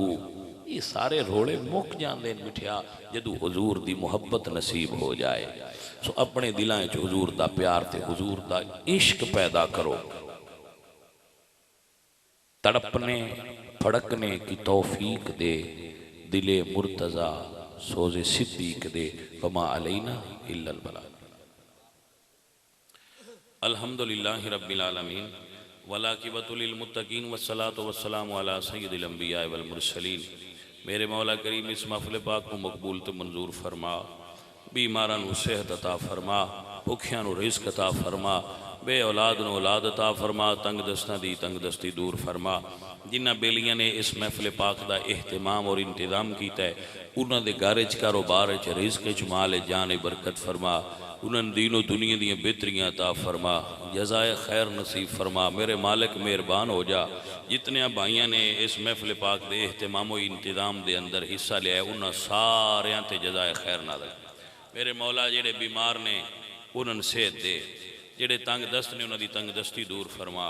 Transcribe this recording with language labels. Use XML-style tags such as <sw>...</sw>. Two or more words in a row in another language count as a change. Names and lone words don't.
<pa>یہ سارے رولے مُک جاتے ہیں مٹھیا جدوں حضور دی محبت نصیب ہو جائے. سو اپنے دلاں چ حضور دا پیار تے حضور دا عشق پیدا کرو.</pa> <ur>تڑپنے پھڑکنے کی توفیق دے دلِ مرتضیٰ سوزِ صدیق دے</ur> <ar>وما علينا إلا البلاغ. الحمد لله رب العالمين والعاقبة للمتقين والصلاة والسلام على سيد الأنبياء والمرسلين.</ar> <ur>میرے مولا کریم اس محفل پاک کو مقبول تو منظور فرما,</ur> <pa>بیماراں نوں صحت عطا فرما، بھکھیاں نوں رزق عطا فرما، بے اولاد نوں اولاد عطا فرما، تنگ دستاں دی تنگ دستی دور فرما. جنہاں بیلیاں نے اس محفل پاک دا اہتمام اور انتظام کیتا ہے، اونہاں دے گھر چ کاروبار چ رزق چ مال جان برکت فرما، اونہاں نوں دینوں دنیا دیاں بہتریاں عطا فرما، جزائے خیر نصیب فرما.</pa> <ur>میرے مالک مہربان ہو جا، جتنے بھائیوں نے اس محفل پاک کے اہتمام انتظام کے اندر حصہ لیا انہوں نے</ur> <pa>ساریاں تے جزائے خیر نازل. میرے مولا جیہڑے بیمار نیں اونہاں نوں صحت دے، جیہڑے تنگ دست نیں اونہاں دی تنگ دستی دور فرما.</pa>